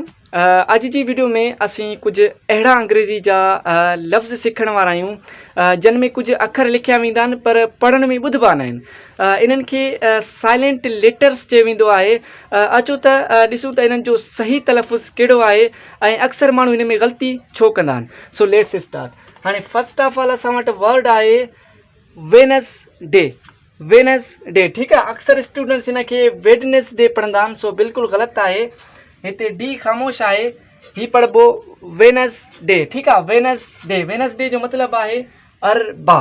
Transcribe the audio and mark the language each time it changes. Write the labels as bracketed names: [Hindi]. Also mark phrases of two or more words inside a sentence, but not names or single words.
[Sindhi] अज जी वीडियो में असी कुछ अड़ा अंग्रेजी जा लफ़्ज़ सीखण वारा आहियूं जिन में कुछ अखर लिखिया वेंदा आहिनि पर पढ़ण में ॿुधबा न आहिनि। इन्हनि खे [English] silent letters [Sindhi] चयो वेंदो आहे। अचो त ॾिसूं त इन्हनि जो सही तलफ़ुज़ कहिड़ो आहे ऐं अक्सर माण्हू इन में ग़लती छो कंदा आहिनि। [English] So let's start. [Sindhi] हाणे [English] first of all [Sindhi] असां वटि वर्ड आहे वेनसडे। वेनसडे ठीकु आहे। अक्सर स्टूडेंट्स इन खे वेडनेसडे पढ़ंदा आहिनि, सो बिल्कुलु ग़लति आहे। हिते डी ख़ामोश आहे, ही पढ़बो वेनसडे। ठीकु आहे, वेनसडे। वेनसडे जो मतिलबु आहे अरबा।